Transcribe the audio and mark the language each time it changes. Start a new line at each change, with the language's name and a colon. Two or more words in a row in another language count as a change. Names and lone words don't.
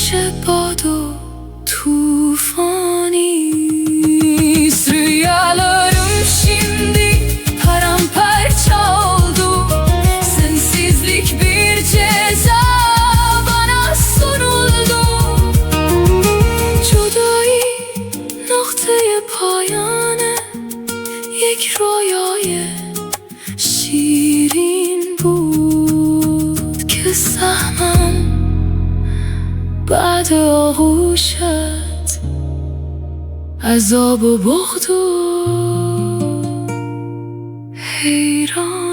Persian: باد و tufanist.
Turkish: Rüyalarım şimdi paramparça oldu. Sensizlik bir ceza bana sunuldu.
Persian: جدایی نقطه پایانه یک رویای شیرین بود که سهمم بعد آغوشت عذاب و بغض و حیران.